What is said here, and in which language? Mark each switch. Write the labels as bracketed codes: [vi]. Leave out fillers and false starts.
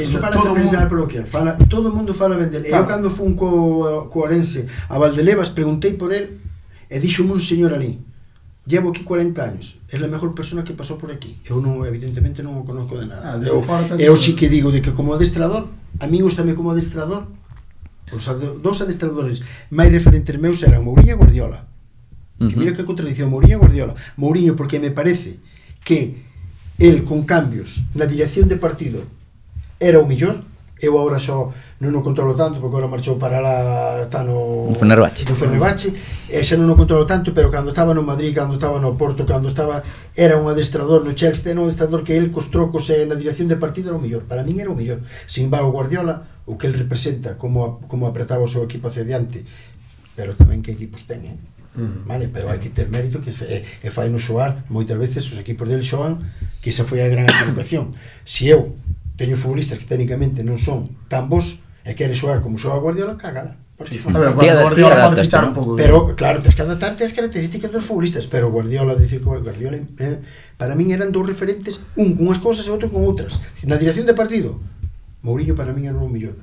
[gl] Eso para todo pensar polo que todo o mundo fala ben del. Eu cando fun co Orense a Valdebebas preguntei por el e dixome un señor ali: [es] llevo aquí 40 años, es la mejor persona que pasó por aquí. [gl] Eu non, evidentemente non o conozco de nada. Eu sí que digo de que como adestrador, a mí gustame como adestrador, os dos adestradores máis referentes meus eran Mourinho e Guardiola. Que mira que contradición, Mourinho e Guardiola. Mourinho porque me parece que el con cambios na dirección de partido era o mellor. Eu agora xo non o controlo tanto, porque agora marchou para lá, está no Fenerbahce, e xa non o controlo tanto, pero cando estaba no Madrid, cando estaba no Porto, cando estaba, era un adestrador no Chelsea, era un adestrador que el cos trocos na dirección de partido era o mellor, para min era o mellor. Sin embargo, Guardiola, o que el representa, como apretaba o seu equipo hacia diante, pero tamén que equipos ten, vale, pero hai que ter mérito, que e fai no xoar, moitas veces os equipos del xoan, que esa foi a gran equivocación. Se eu teño futbolistas que técnicamente non son tan bons e quere xogar como xoga Guardiola, cágala. Guardiola pode fichar un pouco. Pero claro, tens que adaptarte ás características dos futbolistas, pero Guardiola, dicir que Guardiola para min eran dous referentes, un con unhas cousas e outro con outras. Na dirección de partido, Mourinho para min era o mellor.